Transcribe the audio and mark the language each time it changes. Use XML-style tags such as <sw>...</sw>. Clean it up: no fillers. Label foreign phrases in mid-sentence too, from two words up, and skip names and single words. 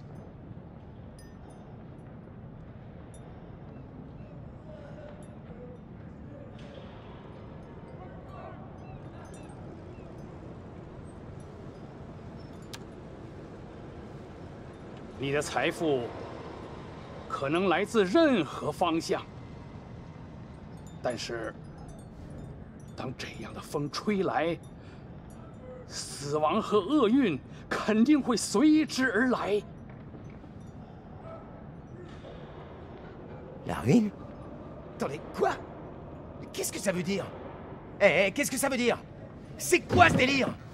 <zh>« 你的财富可能来自任何方向，但是，当这样的风吹来，死亡和厄运肯定会随之而来。</zh> <fr>La ruine? Attendez, quoi? Qu'est-ce que ça veut dire? Eh, qu'est-ce que ça veut dire? C'est quoi ce délire?</fr>